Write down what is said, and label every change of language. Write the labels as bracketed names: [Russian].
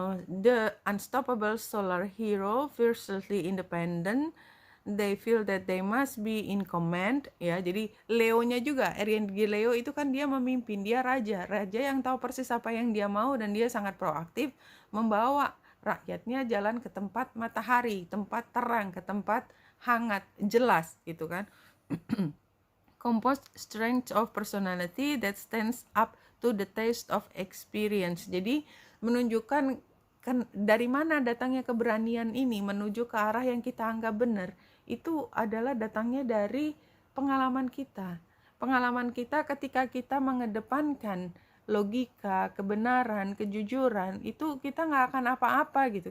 [English] The unstoppable solar hero, fiercely independent, they feel that they must be in command ya. [Indonesian] Jadi Leo-nya juga, energi Leo itu kan dia memimpin, dia raja yang tahu persis apa yang dia mau, dan dia sangat proaktif membawa rakyatnya jalan ke tempat matahari, tempat terang, ke tempat hangat, jelas gitu kan. [English] Composed strength of personality that stands up to the test of experience. [Indonesian] Jadi menunjukkan dari mana datangnya keberanian ini menuju ke arah yang kita anggap benar. Itu adalah datangnya dari pengalaman kita. Pengalaman kita ketika kita mengedepankan logika, kebenaran, kejujuran, itu kita nggak akan apa-apa gitu.